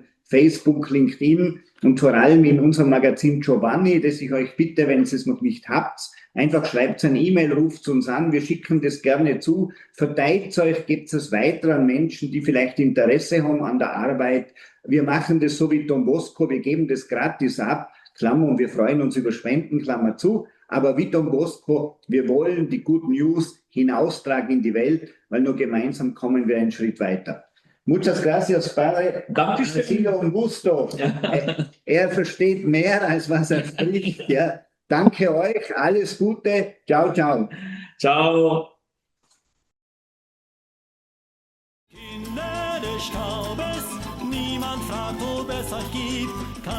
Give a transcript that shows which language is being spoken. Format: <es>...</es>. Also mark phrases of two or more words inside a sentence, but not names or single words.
<de>Facebook, LinkedIn und vor allem in unserem Magazin Giovanni, das ich euch bitte, wenn ihr es noch nicht habt, einfach schreibt eine E-Mail, ruft uns an, wir schicken das gerne zu, verteilt euch, gebt es weiter an Menschen, die vielleicht Interesse haben an der Arbeit. Wir machen das so wie Don Bosco, wir geben das gratis ab, Klammer, und wir freuen uns über Spenden, Klammer zu. Aber wie Don Bosco, wir wollen die</de> <en>Good News</en> <de>hinaustragen in die Welt, weil nur gemeinsam kommen wir einen Schritt weiter.</de> <es>Muchas gracias, Padre.</es> <de>Dankeschön.</de> <es>Sido un gusto.</es> <de>Er versteht mehr, als was er spricht. Ja. Danke euch, alles Gute.</de> <it>Ciao, ciao.</it> <de>Ciao. Kinder des Staubes, niemand fragt, ob es euch gibt.</de>